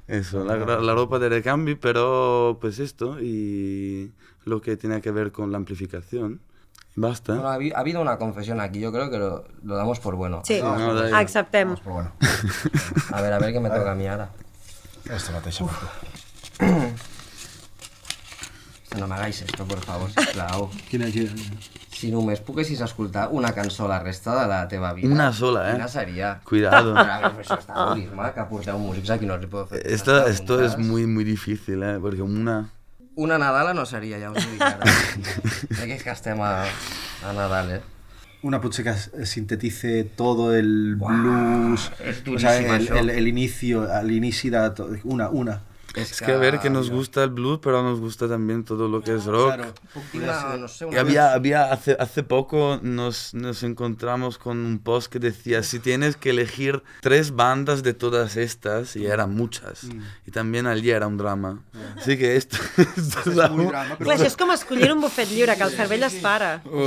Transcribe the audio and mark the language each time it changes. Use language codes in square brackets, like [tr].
[es] Eso, la ropa de recambio, pero pues esto y lo que tiene que ver con la amplificación. Basta. Bueno, ha habido una confesión aquí, yo creo que lo damos por bueno. Sí, No, [ca] acceptem. [es] Pero bueno. A ver qué me toca a mí ahora. [ca] Esto mateixa. [es] No m'hagáis esto, por favor, [ca] sisplau. Quina? Si només poguessis escoltar una cançó la resta de la teva vida... Una sola, Quina seria? [es] Cuidado. [ca] Però, a veure, això està boníssim, que porteu músics aquí no els hi podeu fer. [es] Esto es muy difícil, porque [ca] Una Nadala no seria, ja us ho dic ara. Crec que estem a Nadal, Una potser [es] que sintetice todo el blues, [ca] és [es] o sea, [ca] duríssim, això. l'inici de tot. Una. [es] Es que a ver, que nos gusta el blues, pero nos gusta también todo lo que es rock. Claro. No sé, Y hace poco nos encontramos con un post que decía, si tienes que elegir 3 bandas de todas estas, y eran muchas, y también allí era un drama. Así que esto es Muy drama, [ca] Clar, això és com escollir un bufet lliure, que el cervell es para.